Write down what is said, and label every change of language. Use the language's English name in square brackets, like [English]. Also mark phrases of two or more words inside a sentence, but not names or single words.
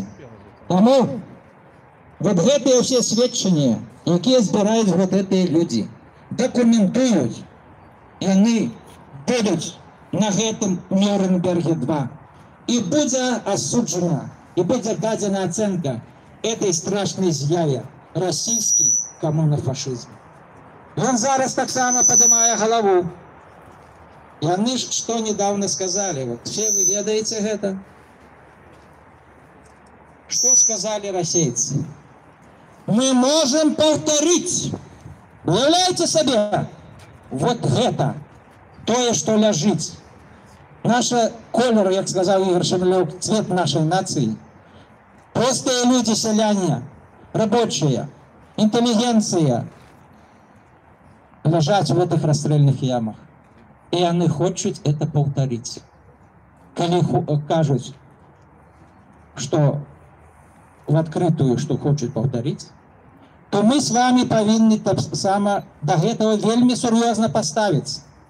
[Belarusian] Таму вот гэтыя ўсе сведчанні, якія збіраюць вот гэтыя людзі, дакументуюць, яны будуць на гэтым Нюрнберге 2. І будзе асуджана, і будзе дадзена ацэнка этой страшнай з'яве расійскі камунафашызм. Ён зараз таксама падымае галаву. Яны ж што [Russian] недавно сказали, вот все [Belarusian] вы ведаеце гэта? [Russian] Что сказали расейцы? Мы можем повторить. Уявляете себе? Вот это, тое, что ляжыць. [Belarusian] Наша колер, як [Russian] сказал Игорь Шемелев, цвет нашей нации. Простые люди, селяне, рабочие, интеллигенция лежат в этих расстрельных ямах. И они хотят это повторить. Коли кажут, что в открытую, что хочет повторить, то мы с вами [Belarusian] повинны так само [Russian] до этого вельми серьезно поставиться.